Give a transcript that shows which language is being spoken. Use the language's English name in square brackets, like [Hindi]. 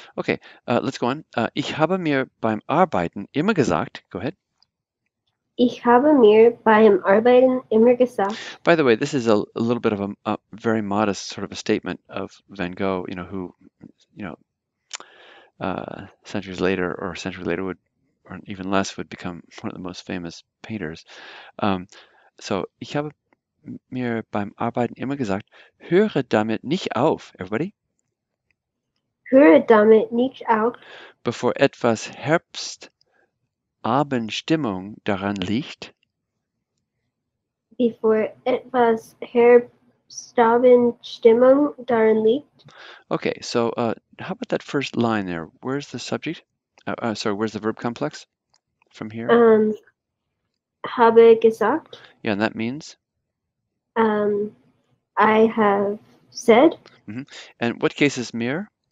[English] Okay, let's go on. [German] Ich habe mir beim Arbeiten immer gesagt, [English] go ahead. [German] Ich habe mir beim Arbeiten immer gesagt, [English] By the way, this is a little bit of a very modest sort of a statement of Van Gogh, who, you know, centuries later or a century later would, or even less, would become one of the most famous painters. [German] Um, so, ich habe mir beim Arbeiten immer gesagt, höre damit nicht auf, [English] everybody, [German] höre damit nicht auf, bevor etwas Herbstabendstimmung daran liegt. bevor etwas Herbstabendstimmung darin liegt. [English] Okay, so how about that first line there? Where's the subject? Sorry, where's the verb complex from here? [German] Habe gesagt, [English] Yeah, and that means? I have said, And what case is mir?